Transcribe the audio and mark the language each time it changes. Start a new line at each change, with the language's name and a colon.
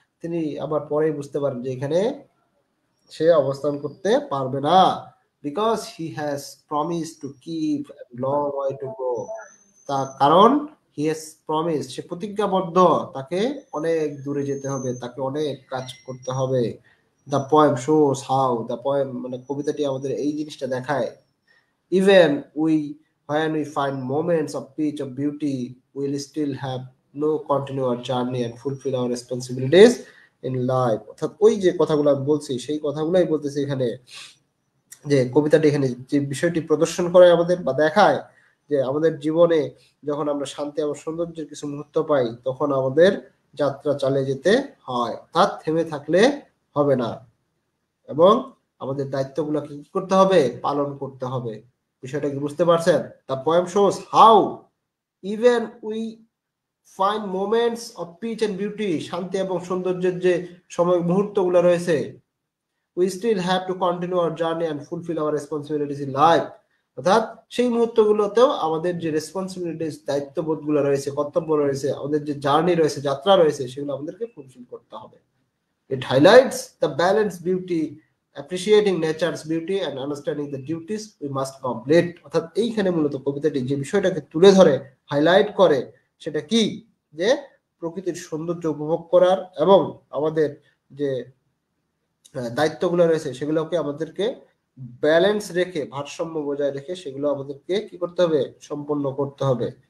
Bangla: তিনি আবার পরে বুঝতে পারেন যে এখানে সে অবস্থান করতে পারবে না,
English: because he has promised to keep a long way to go.
Bangla: তার কারণ
English: he has promised,
Bangla: সে প্রতিজ্ঞাবদ্ধ, তাকে অনেক দূরে যেতে হবে, তাকে অনেক কাজ করতে হবে।
English: The poem shows how, the poem
Bangla: মানে কবিতাটি আমাদের এই জিনিসটা দেখায়,
English: even when we find moments of peace, of beauty, we'll still have no continue our journey and fulfill our responsibilities in life.
Bangla: অর্থাৎ ওই যে কথাগুলো আমি বলছি, সেই কথাগুলাই বলতেছি এখানে, যে কবিতাটি এখানে যে বিষয়টি প্রদর্শন করে আমাদের বা দেখায়, যে আমাদের জীবনে যখন আমরা শান্তি এবং সৌন্দর্যের কিছু মুহূর্ত পাই, তখন আমাদের যাত্রা চালিয়ে যেতে হয়, অর্থাৎ থেমে থাকলে হবে না, এবং আমাদের দায়িত্বগুলো কি করতে হবে? পালন করতে হবে। বিষয়টা কি বুঝতে পারছেন?
English: the poem shows how even we find moments of peace and beauty,
Bangla: শান্তি এবং সৌন্দর্যের যে সময় মুহূর্তগুলো রয়েছে,
English: we still have to continue our journey and fulfill our responsibilities in life.
Bangla: অর্থাৎ সেই মুহূর্তগুলোতেও আমাদের যে রেসপন্সিবিলিটিস, দায়িত্ববোধগুলো রয়েছে, কর্তব্য রয়েছে, আমাদের যে জার্নি রয়েছে, যাত্রা রয়েছে, সেগুলো আমাদেরকে ফুলফিল করতে হবে।
English: It highlights the balanced beauty, appreciating nature's beauty and understanding the duties we must complete.
Bangla: অর্থাৎ এইখানে মূলত কবিতাটি যে বিষয়টাকে তুলে ধরে, হাইলাইট করে, সেটা কি? যে প্রকৃতির সৌন্দর্য উপভোগ করার এবং আমাদের যে দায়িত্বগুলো রয়েছে সেগুলোকে আমাদেরকে ব্যালেন্স রেখে, ভারসাম্য বজায় রেখে সেগুলো আমাদেরকে কি করতে হবে? সম্পন্ন করতে হবে।